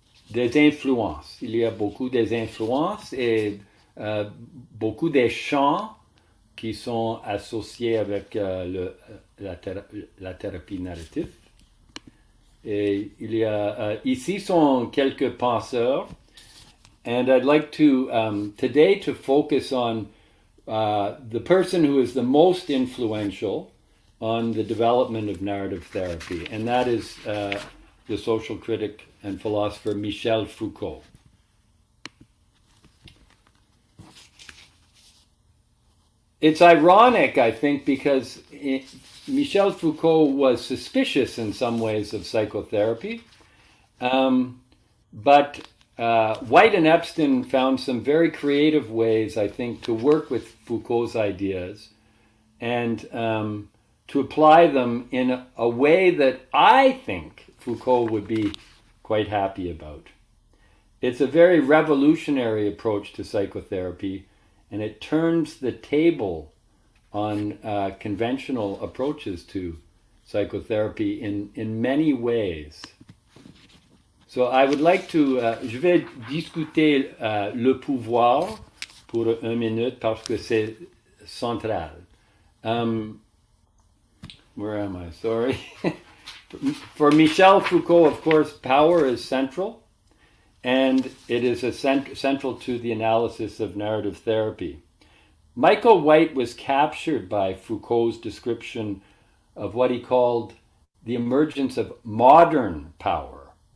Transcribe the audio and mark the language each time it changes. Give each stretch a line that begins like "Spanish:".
French: Des influences. Il y a beaucoup des influences et beaucoup des champs qui sont associés avec la thérapie narrative. Et il y a ici sont quelques penseurs.
English: And I'd like to today to focus on the person who is the most influential on the development of narrative therapy, and that is the social critic and philosopher Michel Foucault. it's ironic, I think, because Michel Foucault was suspicious in some ways of psychotherapy, but White and Epstein found some very creative ways, I think, to work with Foucault's ideas and to apply them in a way that I think Foucault would be quite happy about. It's a very revolutionary approach to psychotherapy, and it turns the table on conventional approaches to psychotherapy in many ways. So I would like to,
French: je vais discuter le pouvoir pour 1 minute parce que c'est central.
English: Where am I? Sorry. For Michel Foucault, of course, power is central, and it is central to the analysis of narrative therapy. Michael White was captured by Foucault's description of what he called the emergence of modern power.